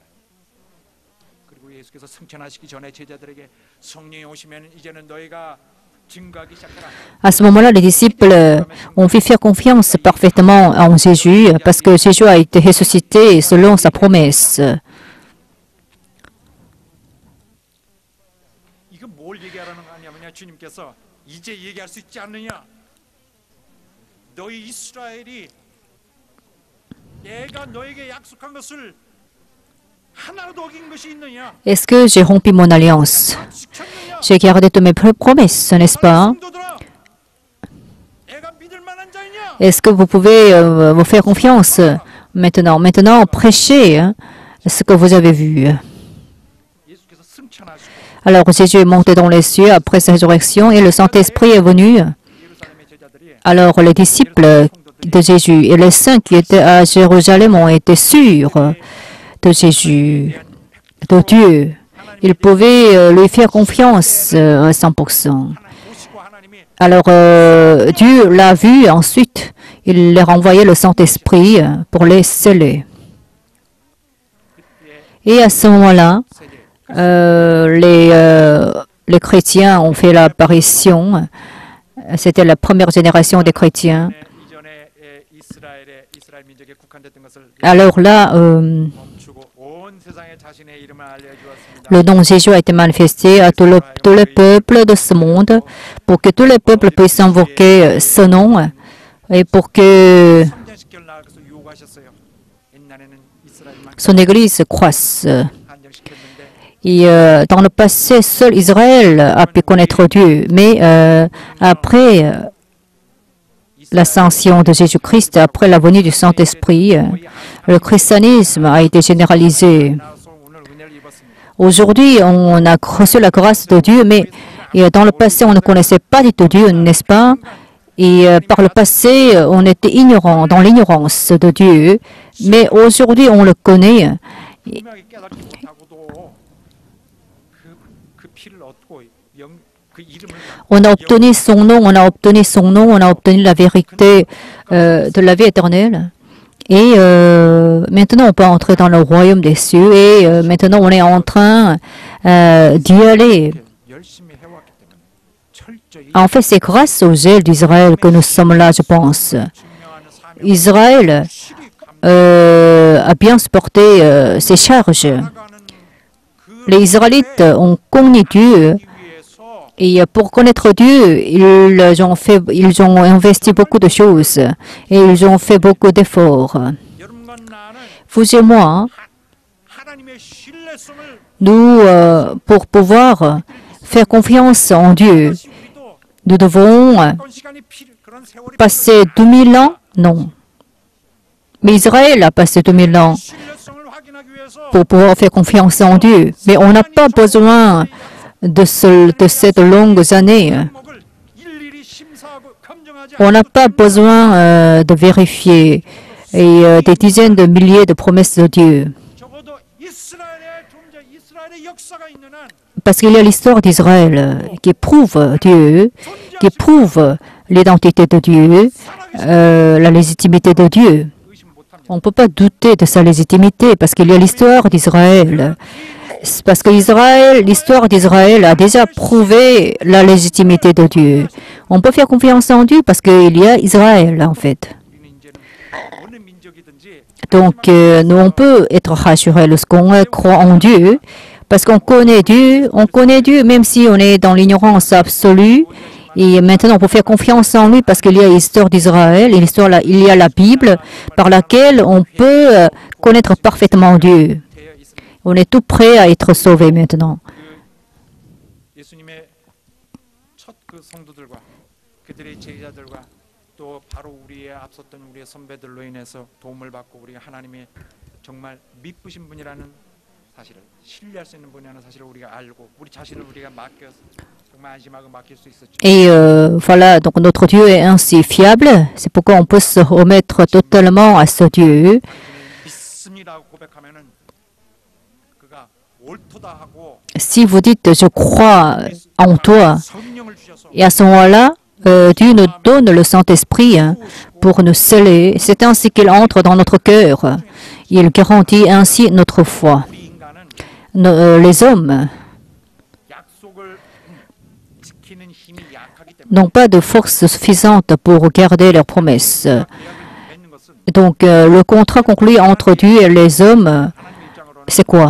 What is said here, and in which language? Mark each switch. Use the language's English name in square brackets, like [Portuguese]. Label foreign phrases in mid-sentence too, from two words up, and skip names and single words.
[Korean] 그리고 예수께서 승천하시기 전에 제자들에게 성령이 오시면 이제는 너희가 증거하기 시작하라. [French] À ce moment-là, les disciples ont fait faire confiance parfaitement en Jésus parce que Jésus a été ressuscité selon sa promesse. [Korean] 이거 뭘 얘기하라는 거 아니냐면요. 주님께서 이제 얘기할 수 있지 않느냐? 너희 이스라엘이 내가 너에게 약속한 것을 하나라도 어긴 것이 있느냐? [French] Est-ce que j'ai rompu mon alliance? [Korean] 지켰느냐? [French] J'ai gardé toutes mes promesses, n'est-ce pas? [Korean] 성도들아, 내가 믿을 만한 자이냐? [French] Est-ce que vous pouvez me faire confiance maintenant, prêchez hein, ce que vous avez vu. [Korean] 예수께서 승천하시고 [French] Alors Jésus est monté dans les cieux après sa résurrection et le Saint-Esprit est venu. [Korean] 예루살렘의 제자들이 [French] Alors les disciples de Jésus et les saints qui étaient à Jérusalem ont été sûrs de Jésus, de Dieu. Ils pouvaient lui faire confiance à 100%. [Korean] 보시고 하나님이 [French] Alors Dieu l'a vu, ensuite il leur a envoyé le Saint-Esprit pour les sceller. Et à ce moment-là, les chrétiens ont fait l'apparition. C'était la première génération des chrétiens. [Korean] 이전에 이스라엘 민족에 국한됐던 것을 [French] Alors là, [Korean] 멈추고 온 세상에 자신의 이름을 알려주었습니다. [French] le nom de Jésus a été manifesté à tous les peuples de ce monde pour que tous les peuples puissent invoquer ce nom et pour que [Korean] 성장시켜 나아가서 유혹하셨어요. 옛날에는 이스라엘만 [French] son Église croisse. [Korean] 한정시켰는데 [French] Et dans le passé, seul Israël a pu connaître Dieu. Mais après l'ascension de Jésus-Christ, après la venue du Saint-Esprit, le christianisme a été généralisé. [Korean] 나와서 오늘 은혜를 입었습니다. [French] Aujourd'hui, on a reçu la grâce de Dieu, mais dans le passé, on ne connaissait pas du tout Dieu, n'est-ce pas? Et par le passé, on était ignorant, dans l'ignorance de Dieu. Mais aujourd'hui, on le connaît. [Korean] 분명하게 깨닫지 못하고도 그 피를 얻고 그 이름을 [French] On a obtenu son nom, on a obtenu son nom, on a obtenu la vérité de la vie éternelle. Et maintenant, on peut entrer dans le royaume des cieux. Et maintenant, on est en train d'y aller. [Korean] 열심히 해왔기 때문에 철저히 [French] En fait, c'est grâce au zèle d'Israël que nous sommes là, je pense. [Korean] 증명하는 사명 [French] Israël a bien supporté ses charges. [Korean] 나가는 그 [French] Les Israélites ont connu Dieu. [Korean] 위해서 [French] Et pour connaître Dieu, ils ont investi beaucoup de choses et ils ont fait beaucoup d'efforts. [Korean] 여러분과 나는 [French] Vous et moi, [Korean] 하나님의 신뢰성을 [French] nous, pour pouvoir faire confiance en Dieu, [Korean] 다시 우리도 [French] nous devons [Korean] 어떤 시간이 그런 세월이 [French] passer 2000 ans? Non. Mais Israël a passé 2000 ans [Korean] 신뢰성을 확인하기 위해서 [French] pour pouvoir faire confiance en Dieu. Mais on n'a pas besoin de cette longues années. [Korean] 목을 일일이 심사하고 검증하지 [French] On n'a pas besoin de vérifier et des dizaines de milliers de promesses de Dieu. [Korean] 적어도 이스라엘의 존재, 이스라엘의 역사가 있는 한 [French] Parce qu'il y a l'histoire d'Israël qui prouve Dieu, qui prouve l'identité de Dieu, la légitimité de Dieu. [Korean] 의심 못합니다. [French] On ne peut pas douter de sa légitimité parce qu'il y a l'histoire d'Israël. Parce que l'histoire d'Israël a déjà prouvé la légitimité de Dieu. On peut faire confiance en Dieu parce qu'il y a Israël, en fait. [Korean] 우리는 이제는 어느 민족이든지 [French] Donc, nous, on peut être rassurés lorsqu'on croit en Dieu, parce qu'on connaît Dieu, même si on est dans l'ignorance absolue. Et maintenant, on peut faire confiance en lui parce qu'il y a l'histoire d'Israël, et il y a la Bible par laquelle on peut connaître parfaitement Dieu. [Korean] 되어 있습니다. [French] On est tout prêt à être sauvé maintenant. [Korean] 예수님의 첫 그 성도들과 그들의 제자들과 또 바로 우리의 앞섰던 우리의 선배들로 인해서 도움을 받고 우리가 하나님의 정말 믿으신 분이라는 사실을 신뢰할 수 있는 분이라는 사실을 우리가 알고 우리 자신을 우리가 맡겨 정말 안심하고 맡길 수 있었죠. [French] Et voilà, donc notre Dieu est ainsi fiable. C'est pourquoi on peut se remettre totalement à ce Dieu. [Korean] 믿습니다고 고백하면은 그가 옳도다 하고 [French] Si vous dites je crois en toi, [Korean] 성령을 주셔서 [French] et à ce moment-là, Dieu nous donne le Saint-Esprit pour nous sceller. C'est ainsi qu'il entre dans notre cœur. Il garantit ainsi notre foi. [Korean] 우리 인간은 [French] Les hommes [Korean] 약속을 지키는 힘이 약하기 때문에 [French] n'ont pas de force suffisante pour garder leurs promesses. [Korean] 계약을 맺는 것은 [French] Donc, le contrat conclu entre Dieu et les hommes, [Korean] 하나님 입장으로는 [French] c'est quoi?